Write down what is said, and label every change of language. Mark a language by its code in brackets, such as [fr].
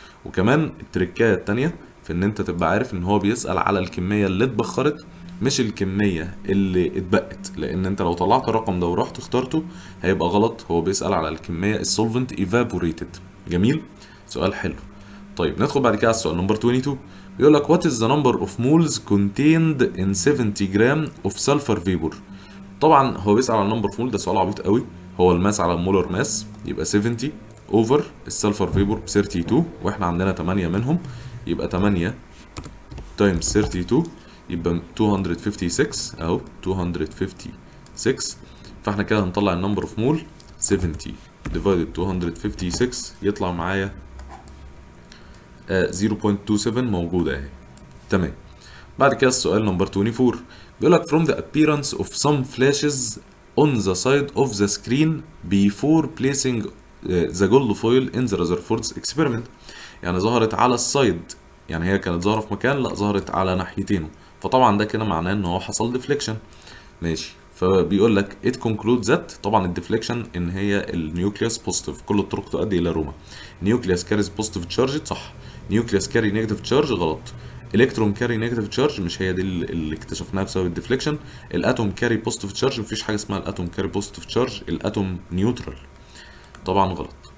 [ar] وكمان التركايه التانية في ان انت تبقى عارف ان هو بيسأل على الكميه اللي اتبخرت مش الكميه اللي اتبقت، لان انت لو طلعت الرقم ده ورحت اخترته هيبقى غلط. هو بيسأل على الكميه السولفنت evaporated. جميل، سؤال حلو. طيب ندخل بعد كده على السؤال نمبر 22. بيقول لك [en] what is the number of moles contained in 70 gram of sulfur vapor. [ar] طبعا هو بيسأل على النمبر اوف مول، ده سؤال عبيط قوي. هو الماس على المولر ماس، يبقى 70 اوفر السلفر فيبور ب 32، واحنا عندنا 8 منهم، يبقى 8 تايمز 32 يبقى 256 اهو 256 فاحنا كده هنطلع النمبر اوف مول 70 ديفايدد 256 يطلع معايا 0.27 موجودة اهي. تمام. بعد كده السؤال نمبر 24 بيقول لك [en] from the appearance of some flashes on the side of the screen before placing the gold foil in the Rutherford's experiment. [ar] يعني ظهرت على السايد، يعني هي كانت ظاهرة في مكان، لا ظهرت على ناحيتينه، فطبعا ده كده معناه ان هو حصل ديفليكشن. ماشي. فبيقول لك [en] it concludes that [ar] طبعا الديفليكشن ان هي النيوكليوس بوزيتيف، كل الطرق تؤدي الى روما. نيوكليوس كاريز بوزيتيف تشارج صح، نيوكليوس كاري نيجاتيف تشارج غلط، الكترون كاري نيجاتيف تشارج مش هي دي اللي اكتشفناها بسبب الديفليكشن، الاتوم كاري بوزيتيف تشارج مفيش حاجه اسمها الاتوم كاري بوزيتيف تشارج، الاتوم نيوترال، طبعا غلط.